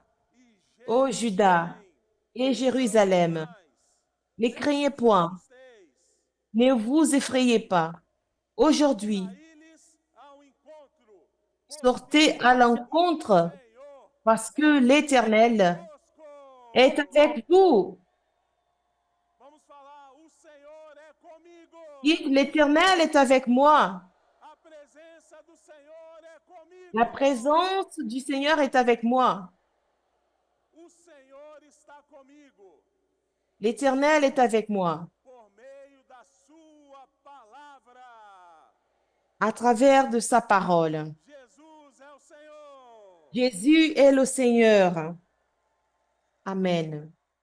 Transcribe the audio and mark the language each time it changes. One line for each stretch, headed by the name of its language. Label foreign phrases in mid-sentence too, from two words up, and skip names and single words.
French: Ô Judas et Jérusalem, ne craignez point, ne vous effrayez pas. Aujourd'hui, sortez à l'encontre parce que l'Éternel est avec vous.
Portuguese: Vamos falar, o Senhor é comigo.
French: Dites, l'Éternel est avec moi.
Portuguese: A presença do Senhor é comigo.
French: La présence du Seigneur est avec moi.
Portuguese: O Senhor está comigo.
French: L'Éternel est avec moi.
Portuguese: Por meio da sua palavra.
French: À travers de sa parole.
Portuguese: Jesus é o Senhor.
French: Jésus est le Seigneur. Amen.